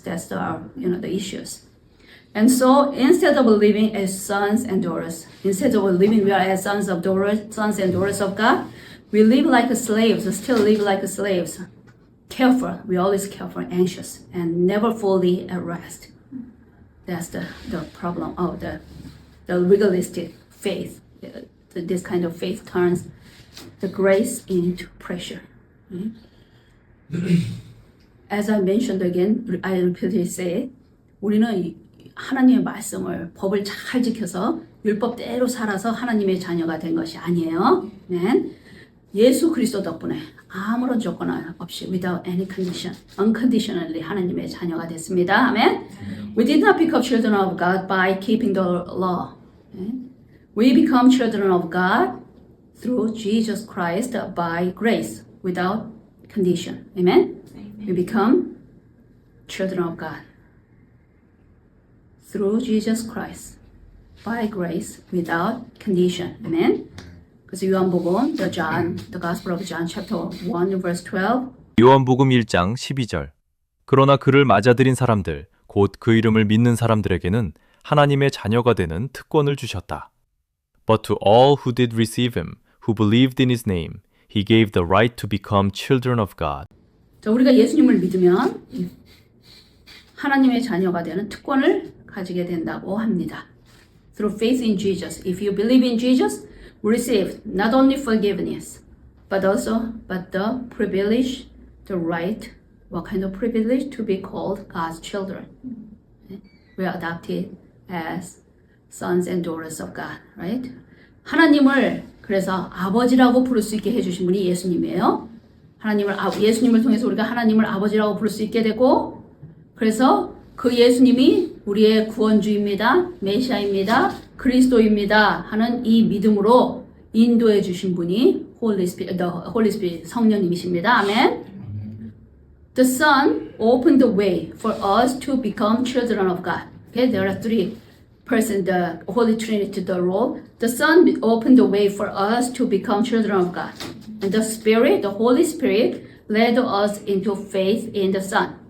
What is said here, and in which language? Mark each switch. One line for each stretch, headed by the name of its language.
English: That's the issues. And so instead of living as sons and daughters, instead of living we are as sons and daughters of God, we live like slaves, still live like slaves. Careful, we always careful, anxious, and never fully at rest. That's the problem of the legalistic faith. This kind of faith turns the grace into pressure. As I mentioned again, I repeatedly say,
Korean: 우리는 하나님의 말씀을, 법을 잘 지켜서 율법대로 살아서 하나님의 자녀가 된 것이 아니에요. 네. 예수 그리스도 덕분에 아무런 조건 없이
English: without any condition, unconditionally
Korean: 하나님의 자녀가 됐습니다. 아멘.
English: We did not become children of God by keeping the law. We become children of God through Jesus Christ by grace, without condition. Amen. We become children of God through Jesus Christ by grace, without condition. Amen.
Korean: 그래서 요한복음,
English: the Gospel of John, chapter 1, verse 12.
Korean: 요한복음 1장 12절. 그러나 그를 맞아들인 사람들, 곧 그 이름을 믿는 사람들에게는 하나님의 자녀가 되는 특권을 주셨다.
English: But to all who did receive him, who believed in his name, he gave the right to become children of God.
Korean: 자, 우리가 예수님을 믿으면 하나님의 자녀가 되는 특권을 가지게 된다고 합니다.
English: Through faith in Jesus. If you believe in Jesus, we receive not only forgiveness, but the privilege, the right, what kind of privilege to be called God's children. We are adopted as sons and daughters of God, right?
Korean: 하나님을 그래서 아버지라고 부를 수 있게 해주신 분이 예수님이에요. 예수님을 통해서 우리가 하나님을 아버지라고 부를 수 있게 되고, 그래서 그 예수님이 우리의 구원주입니다, 메시아입니다, 그리스도입니다 하는 이 믿음으로 인도해 주신 분이 Holy Spirit, 성령님이십니다. 아멘.
English: The Son opened the way for us to become children of God. Okay, there are three persons, the Holy Trinity, the role. The Son opened the way for us to become children of God. And the Spirit, the Holy Spirit, led us into faith in the Son.